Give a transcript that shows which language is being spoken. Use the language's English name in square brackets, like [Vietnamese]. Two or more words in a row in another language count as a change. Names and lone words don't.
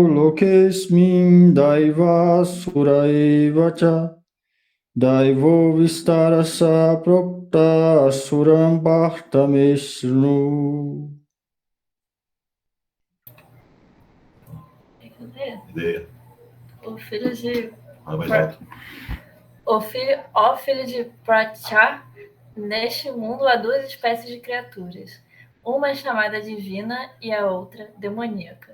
[Sanskrit] lokesmin daiva suraiva cha daivo vistarasa propta suram bhartameshnu. [Portuguese] Ideia. O filho de... Mais alto. Ó filho de Pracha, neste mundo há 2 espécies de criaturas. Uma é chamada divina e a outra demoníaca.